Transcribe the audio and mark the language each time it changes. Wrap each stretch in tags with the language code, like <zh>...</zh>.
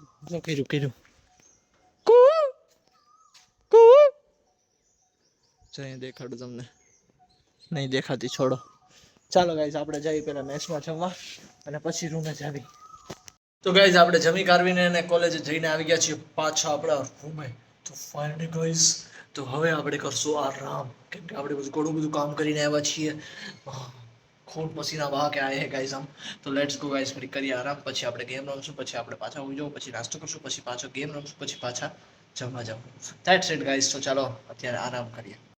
<gu>જો કર્યું કુ કુ જઈ દેખાડું તમને, નહીં દેખાતી, છોડો. ચાલો ગાઈસ આપણે જઈએ પહેલા મેચમાં જમવા અને પછી રૂમે જાવી. તો ગાઈસ આપણે જમી કારવીને અને કોલેજે જઈને આવી ગયા છીએ પાછા આપણા રૂમે. તો ફાઇનલી ગાઈસ, તો હવે આપણે કરશું આરામ, કેમ કે આપણે ઘણું બધું કામ કરીને આવ્યા છીએ.</gu> <hi>खून पसीना बहा के आए हैं गाइस हम. तो लेट्स गो गाइस,</hi> <gu>ફરી કરીએ આરામ, પછી આપણે ગેમ રમશું, પછી આપણે પાછા ઉઈ જવું, પછી નાસ્તો કરશું, પછી પાછો ગેમ રમશું, પછી પાછા જમવા જવું.</gu> <en>That's it guys.</en> <gu>તો ચાલો અત્યારે આરામ કરીએ.</gu>